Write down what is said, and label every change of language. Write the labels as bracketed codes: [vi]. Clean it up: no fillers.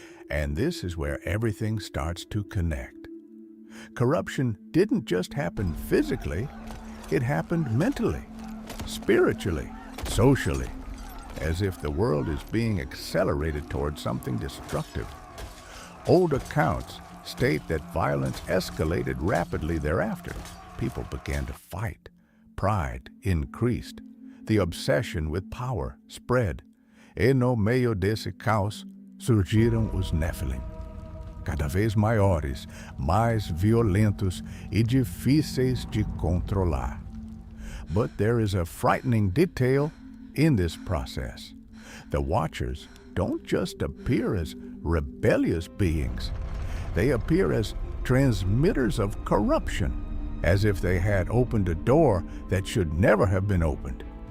[en] And this is where everything starts to connect. Corruption didn't just happen physically, it happened mentally, spiritually, socially, as if the world is being accelerated towards something destructive. Old accounts state that violence escalated rapidly thereafter. People began to fight. Pride increased. The obsession with power spread. [pt] E no meio desse caos surgiram os Nephilim, cada vez maiores, mais violentos e difíceis de controlar. [en] But there is a frightening detail in this process. The Watchers don't just appear as rebellious beings. They appear as transmitters of corruption, as if they had opened a door that should never have been opened.